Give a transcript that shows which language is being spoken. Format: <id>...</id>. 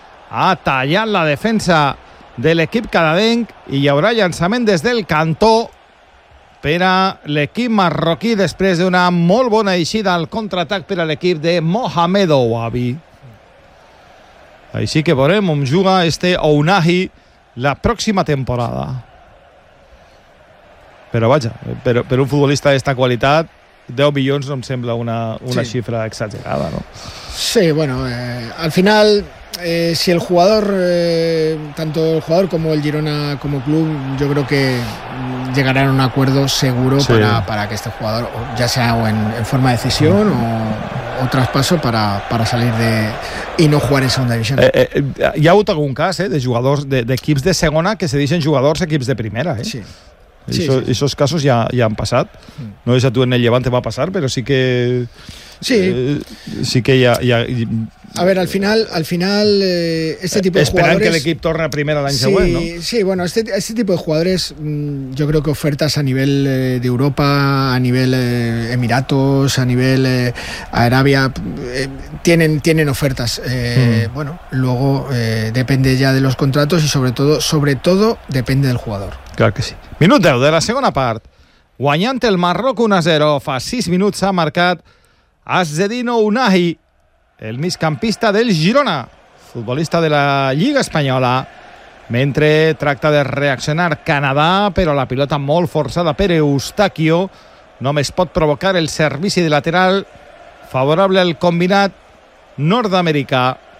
<ca>Ha tallat la defensa de l'equip canadenc i hi haurà llançament des del cantó per a l'equip marroquí després d'una molt bona eixida al contraatac per a l'equip de Mohamed Ouabi. Així que veurem on juga este Ounahi la pròxima temporada. Però vaja, per un futbolista d'esta qualitat, 10 milions no em sembla una sí. Xifra exagerada, no?</ca> <es>Sí, bueno, al final, si el jugador, tanto el jugador como el Girona como club, yo creo que llegarán a un acuerdo seguro, sí. para que este jugador, ya sea en forma de cesión, sí. o traspaso para salir de y no jugar en segunda división.</es> <ca>Hi ha hagut algun cas, de jugadors, de equips de segona que se deixen jugadors a equips de primera, Sí.</ca> <es>Esos casos ya han pasado. No sé si tú en el Levante va a pasar, pero sí que... Sí. Sí que ya... A ver, al final este tipo de jugadores... Esperan que el equipo torne primero al año siguiente, sí, ¿no? Sí, bueno, este tipo de jugadores, yo creo que ofertas a nivel de Europa, a nivel Emiratos, a nivel Arabia, tienen ofertas. Bueno, luego depende ya de los contratos y sobre todo depende del jugador.</es> <ca>Clar que sí. Minut 10 de la segona part. Guanyant el Marroc 1-0. Fa 6 minuts s'ha marcat Azzedine Ounahi, el migcampista del Girona, futbolista de la Lliga Espanyola, mentre tracta de reaccionar Canadà, però la pilota molt forçada per Eustaquio només pot provocar el servici de lateral favorable al combinat nord-americà.</ca>